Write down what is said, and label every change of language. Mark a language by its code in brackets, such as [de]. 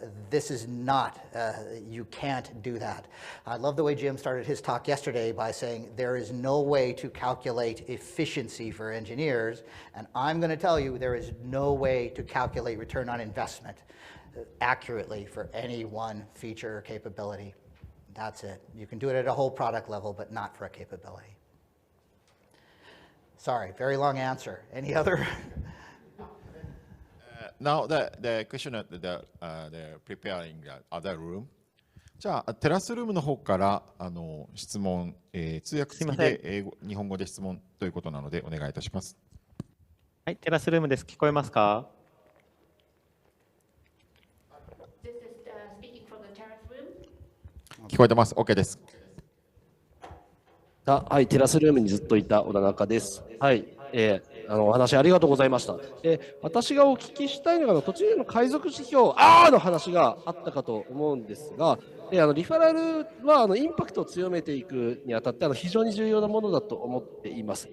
[en] This is not, you can't do that. I love the way Jim started his talk yesterday by saying there is no way to calculate efficiency for engineers, and I'm going to tell you there is no way to calculate return on investment accurately for any one feature or capability. That's it. You can do it at a whole product level, but not for a capability. Sorry, very long answer. Any other? Now the question that they're preparing the other room. [ja] じゃあテラスルームの方から質問、通訳付きで日本語で質問ということなのでお願いいたします。はい、テラスルームです。聞こえますか？ [en] This is speaking from the terrace room. [ja] 聞こえてます。OK です。はい、テラスルームにずっといた小田中です。はい、お話ありがとうございました。私がお聞きしたいのが途中での海賊指標の話があったかと思うんですが、リファラルはインパクトを強めていくにあたって非常に重要なものだと思っています。